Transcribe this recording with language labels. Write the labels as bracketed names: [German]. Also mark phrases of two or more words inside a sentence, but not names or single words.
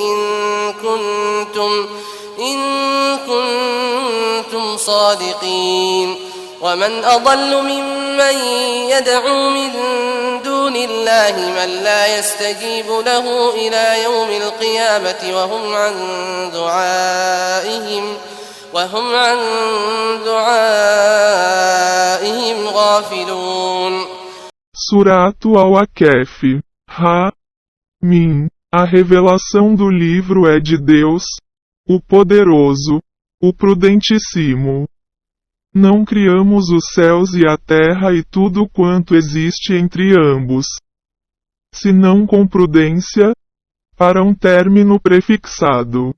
[Arabic] إن كنتم صادقين ومن أضل ممن يدعو من دون الله من لا يستجيب له إلى يوم القيامة وهم عن دعائهم غافلون. [Portuguese] Suratu Al-Akef. Ha-Mim. A revelação do livro é de Deus, o Poderoso, o Prudentíssimo. Não criamos os céus e a terra e tudo quanto existe entre ambos, senão com prudência, para um término prefixado.